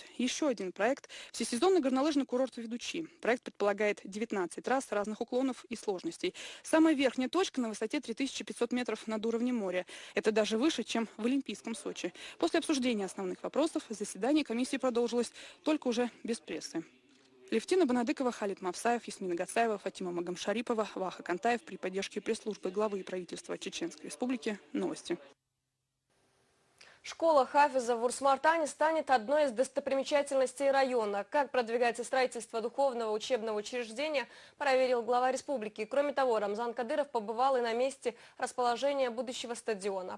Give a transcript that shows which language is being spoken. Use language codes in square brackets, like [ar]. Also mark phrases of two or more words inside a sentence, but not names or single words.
[ru] Еще один проект – всесезонный горнолыжный курорт «Ведучи». Проект предполагает 19 трасс разных уклонов и сложностей. Самая верхняя точка на высоте 3500 метров над уровнем моря. Это даже выше, чем в Олимпийском Сочи. После обсуждения основных вопросов заседание комиссии продолжилось, только уже без прессы. Левтина Банадыкова, Халид Мавсаев, Ясмина Гацаева, Фатима Магомшарипова, Ваха Кантаев при поддержке пресс-службы главы правительства Чеченской Республики. Новости. Школа Хафиза в Урус-Мартане станет одной из достопримечательностей района. Как продвигается строительство духовного учебного учреждения, проверил глава республики. Кроме того, Рамзан Кадыров побывал и на месте расположения будущего стадиона.